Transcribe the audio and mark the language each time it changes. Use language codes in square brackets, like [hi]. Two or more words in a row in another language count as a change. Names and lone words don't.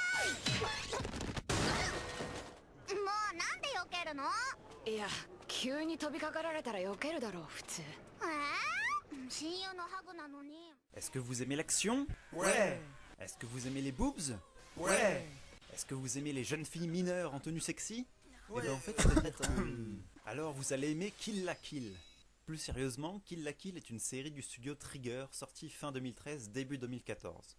[ja] いや、急に飛びかかられたら避けるだろう、普通。 [fr] Est-ce que vous aimez l'action? Ouais. Est-ce que vous aimez les boobs? Ouais. Est-ce que vous aimez les jeunes filles mineures en tenue sexy? Ouais. Eh ben en fait, c'est-à-dire alors vous allez aimer Kill la Kill. Plus sérieusement, Kill la Kill est une série du studio Trigger sortie fin 2013, début 2014.